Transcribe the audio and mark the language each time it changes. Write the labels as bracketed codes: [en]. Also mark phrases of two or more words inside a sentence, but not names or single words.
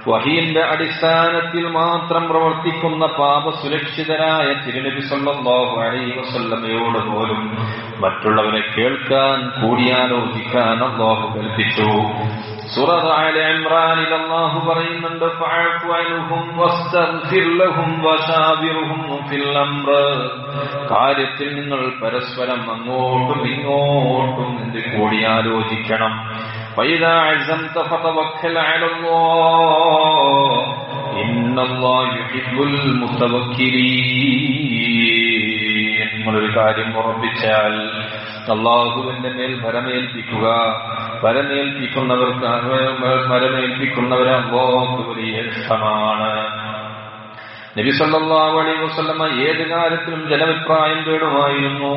[ml] വഹീന്റെ അടിസ്ഥാനത്തിൽ മാത്രം പ്രവർത്തിക്കുന്ന പാപസുരക്ഷിതരായ തിരുനബി [ar] صلى الله عليه وسلم [ml] പോലും മറ്റുള്ളവരെ കേൾക്കാൻ കൂടിയാലോചിക്കാൻ അല്ലാഹു കൽപ്പിച്ചു. സൂറത്ത് ആലെ ഇംറാനിൽ അല്ലാഹു പറയുന്നുണ്ട്, [ar] فاعف عنهم واستغفر لهم وشاورهم في الأمر. [ml] കാര്യത്തിൽ നിങ്ങൾ പരസ്പരം അങ്ങോട്ടും ഇങ്ങോട്ടും കൂടിയാലോചിക്കണം. [ar] فإذا عزمت فتوكل على الله إن الله يحب المتوكلين. [ml] നിങ്ങളൊരു കാര്യം ഉറപ്പിച്ചാൽ അല്ലാഹുവിന്റെ മേൽ ഭരമേൽപ്പിക്കുക. ഭരമേൽപ്പിക്കുന്നവരെ അല്ലാഹുവിന് വലിയ ഇഷ്ടമാണ്. നബി [ar] صلى الله عليه وسلم [ml] ഏത് കാര്യത്തിലും ജനഭിപ്രായം തേടുമായിരുന്നു.